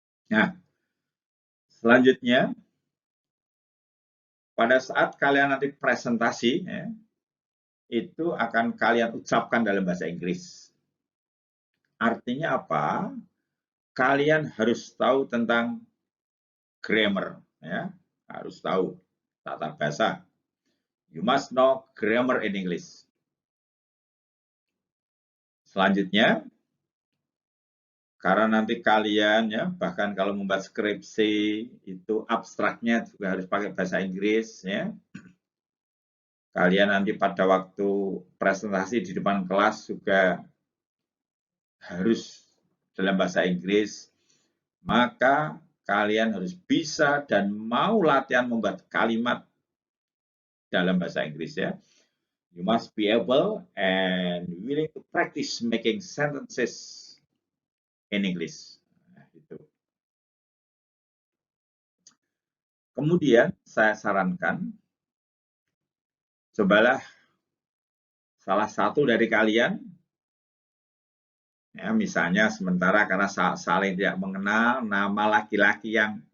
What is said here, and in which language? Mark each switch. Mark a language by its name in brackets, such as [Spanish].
[Indonesian] Nah, selanjutnya, pada saat kalian nanti presentasi, ya, itu akan kalian ucapkan dalam bahasa Inggris. Artinya apa? Kalian harus tahu tentang grammar, ya, harus tahu tata bahasa. [English] You must know grammar in English. [Indonesian] Selanjutnya, karena nanti kalian ya, bahkan kalau membuat skripsi itu abstraknya juga harus pakai bahasa Inggris ya. Kalian nanti pada waktu presentasi di depan kelas juga harus dalam bahasa Inggris. Maka kalian harus bisa dan mau latihan membuat kalimat dalam bahasa Inggris ya. [English] You must be able and willing to practice making sentences in English. [Indonesian] Nah, gitu. Kemudian saya sarankan, cobalah salah satu dari kalian, ya, misalnya sementara karena saling tidak mengenal, nama laki-laki yang